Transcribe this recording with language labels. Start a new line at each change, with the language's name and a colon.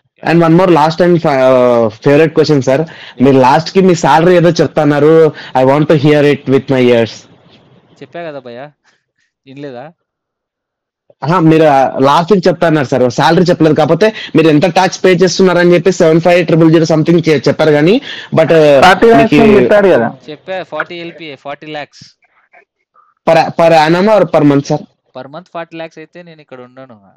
English: And one more last and favourite question sir.
Telugu: మీరు last కి మీ salary ఏదో చెప్తున్నారు,
English: I want to hear it with my ears.
Telugu: చెప్పా కదా భయ్యా, వినలేదా? మీరు లాస్ట్ వీక్ చెప్తున్నారు సార్, సాలరీ చెప్పలేదు. కాకపోతే మీరు ఎంత ట్యాక్స్ పే చేస్తున్నారని చెప్పి 75,000 సంథింగ్ చెప్పారు కానీ, బట్ 30 lakhs అని చెప్పారు కదా. చెప్పా 40 LPA, 40 lakhs
English: Per annum or per month sir?
Telugu: Per month 40 lakhs అయితే నేను ఇక్కడ ఉండను.